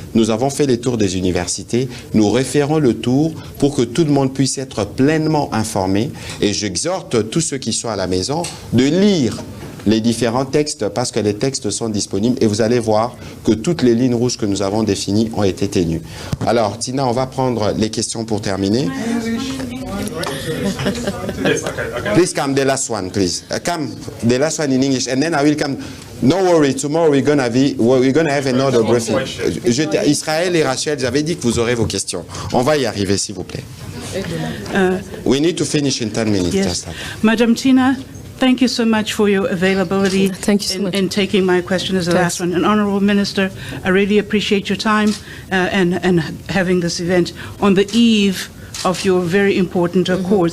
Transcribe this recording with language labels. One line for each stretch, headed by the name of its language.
French: Nous avons fait les tours des universités. Nous referons le tour pour que tout le monde puisse être pleinement informé. Et j'exhorte tous ceux qui sont à la maison de lire les différents textes parce que les textes sont disponibles et vous allez voir que toutes les lignes rouges que nous avons définies ont été tenues. Alors, Tina, on va prendre les questions pour terminer.
English: Please come, the last one, please. Come, the last one in English, and then I will come. No worry, tomorrow we're gonna have another briefing.
French: Israël et Rachel, j'avais dit que vous aurez vos questions. On va y arriver, s'il vous plaît.
English: We need to finish in 10 minutes. Yes. Madam Tina, thank you so much for your availability. Thank you so much. In taking my question as the Thanks. last one. And Honourable Minister, I really appreciate your time and having this event on the eve of your very important accord.